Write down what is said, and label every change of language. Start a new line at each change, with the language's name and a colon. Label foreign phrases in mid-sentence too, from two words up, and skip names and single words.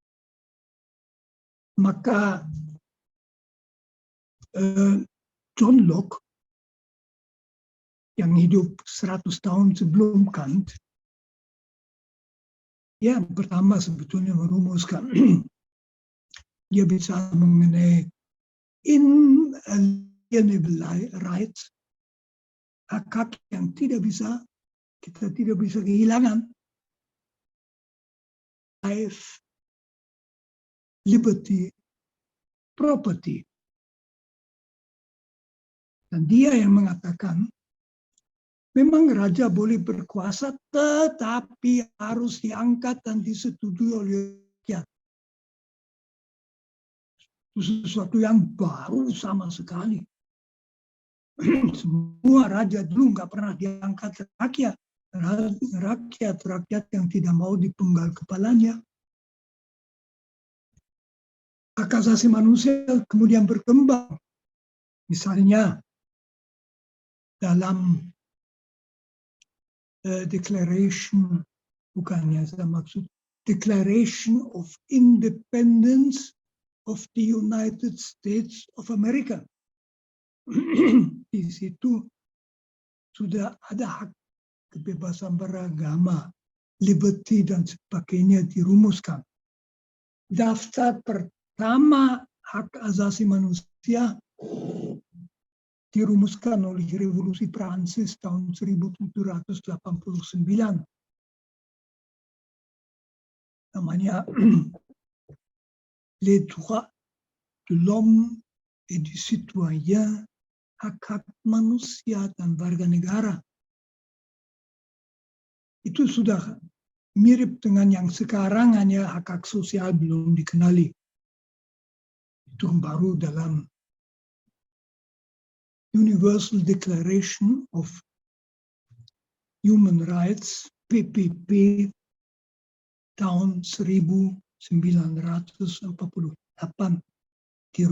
Indonesian: Maka John Locke, yang hidup 100 tahun sebelum Kant, ya pertama sebetulnya merumuskan, dia bisa mengenai
English: inalienable rights,
Indonesian: hak-hak yang kita tidak bisa kehilangan.
English: Life, liberty, property.
Indonesian: Dan dia yang mengatakan, memang raja boleh berkuasa, tetapi harus diangkat dan disetujui oleh rakyat. Itu sesuatu yang baru sama sekali. Semua raja dulu nggak pernah diangkat rakyat. Rakyat yang tidak mau dipenggal kepalanya. Hak asasi manusia kemudian berkembang. Misalnya dalam Declaration, bukannya saya maksud, Declaration of Independence of the United States of America. Di situ sudah ada hak kebebasan beragama, liberty dan sebagainya dirumuskan. Daftar pertama hak asasi manusia dirumuskan oleh Revolusi Prancis tahun 1789. Namanya Les droits de l'homme et du citoyen, hak-hak manusia dan warga negara. Itu sudah mirip dengan yang sekarang, hanya hak-hak sosial belum dikenali. Itu baru dalam Universal Declaration of Human Rights, PPP, tahun 1948 dirumuskan.